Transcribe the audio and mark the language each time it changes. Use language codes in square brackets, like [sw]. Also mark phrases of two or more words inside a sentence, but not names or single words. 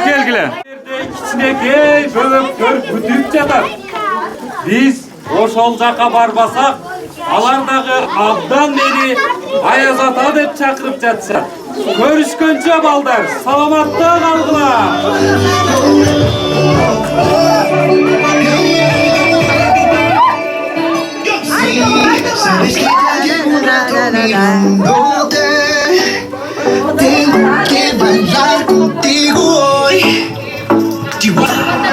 [ky] Келгиле. Кичинекей бөлөктөр бүтүп жатат. Биз ошол жака барбасак, алар дагы абдан мени Аяз ата деп чакырып жатышат. Көрүшкөнчө балдар, саламатта калгыла. [es] Sabes que hay una mirándote. Tengo que bailar contigo hoy. Chihuahua.